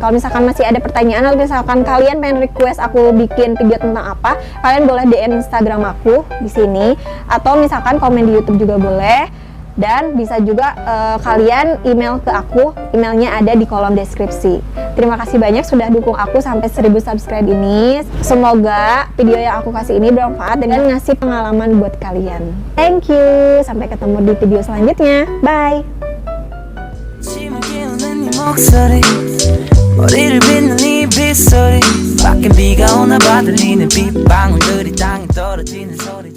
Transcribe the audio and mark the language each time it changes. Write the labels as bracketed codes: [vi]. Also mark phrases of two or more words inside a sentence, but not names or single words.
[id] Kalau misalkan masih ada pertanyaan atau misalkan kalian pengen request aku bikin video tentang apa, kalian boleh DM Instagram aku di sini, atau misalkan komen di YouTube juga boleh. Dan bisa juga kalian email ke aku, emailnya ada di kolom deskripsi. Terima kasih banyak sudah dukung aku sampai 1000 subscribe ini. Semoga video yang aku kasih ini bermanfaat dan ngasih pengalaman buat kalian. [en] Thank you, [id] sampai ketemu di video selanjutnya. Bye. [ko] 목소리 머리를 빗는 이 빗소리 밖에 비가 오나 봐 들리는 빗방울들이 땅에 떨어지는 소리